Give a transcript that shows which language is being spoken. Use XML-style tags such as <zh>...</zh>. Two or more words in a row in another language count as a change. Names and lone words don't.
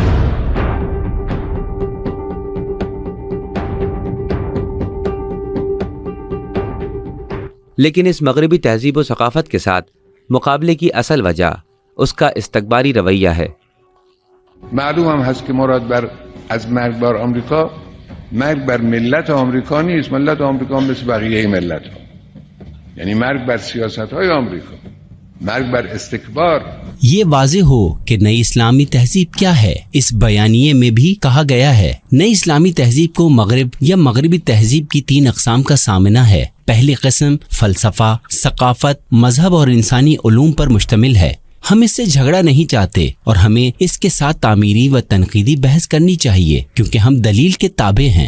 <ur>لیکن اس مغربی تہذیب و ثقافت کے ساتھ مقابلے کی اصل وجہ اس کا استکباری رویہ ہے.</ur> <fa>معلوم هم هست که مراد بر از مرگ بر آمریکا مرگ بر ملت آمریکا نیست. ملت آمریکا مثل بقیه ملت ها، یعنی مرگ بر سیاست های آمریکا، مرگ بر استکبار.</fa> <ur>یہ واضح ہو کہ نئی اسلامی تہذیب کیا ہے. اس بیانیے میں بھی کہا گیا ہے نئی اسلامی تہذیب کو مغرب یا مغربی تہذیب کی 3 اقسام کا سامنا ہے. پہلی قسم فلسفہ، ثقافت، مذہب اور انسانی علوم پر مشتمل ہے. ہم اس سے جھگڑا نہیں چاہتے اور ہمیں اس کے ساتھ تعمیری و تنقیدی بحث کرنی چاہیے کیونکہ ہم دلیل کے تابع ہیں.</ur>